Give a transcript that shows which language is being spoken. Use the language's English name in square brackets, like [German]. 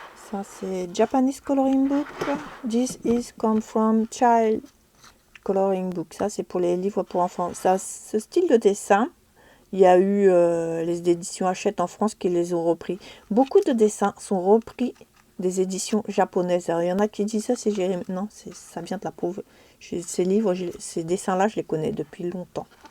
[French] Ça c'est [English] Japanese coloring book. This is come from child coloring book. [French] Ça c'est pour les livres pour enfants. Ça, ce style de dessin, il y a eu les éditions Hachette en France qui les ont repris. Beaucoup de dessins sont repris des éditions japonaises. Alors, il y en a qui disent ça, c'est Jérémy. Non, ça vient de la pauvre. Ces livres, ces dessins-là, je les connais depuis longtemps.